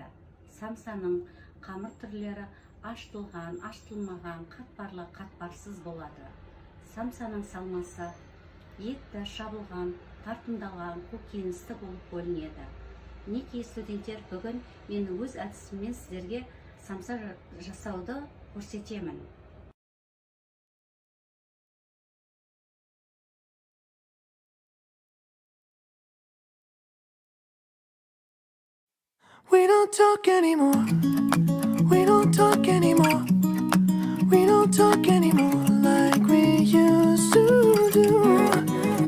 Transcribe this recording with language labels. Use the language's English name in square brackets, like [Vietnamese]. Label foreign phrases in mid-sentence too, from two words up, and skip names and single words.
[Kazakh] Самсаның қамыр түрлері ашытылған, ашытылмаған, қатпарлы, қатпарсыз болады. Самсаның салмасы етті, шабылған, тартымдалған, көкөністі болып бөлінеді. Мінекей студенттер, бүгін мен өз әдісіммен сіздерге самса жасауды көрсетемін. [English] We don't talk anymore. We don't talk anymore. We don't talk anymore like we used to do.